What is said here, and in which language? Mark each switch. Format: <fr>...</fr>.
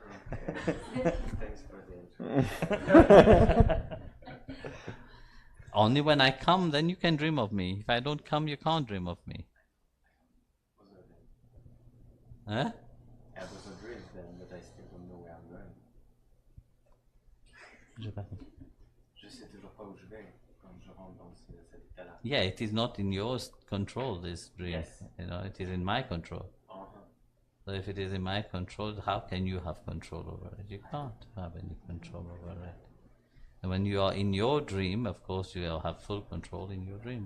<en>Okay. Thanks for the intro. Only when I come, then you can dream of me. If I don't come, you can't dream of me. Huh? Yeah, those are dreams then, but I still don't know where I'm going.</en> <fr>Je sais toujours pas où je vais quand je rentre dans cet état-là.</fr> <en>Yeah, it is not in your control, this dream. Yes. It is in my control. So if it is in my control, how can you have control over it? You can't have any control over it. And when you are in your dream, of course, you will have full control in your dream.</en>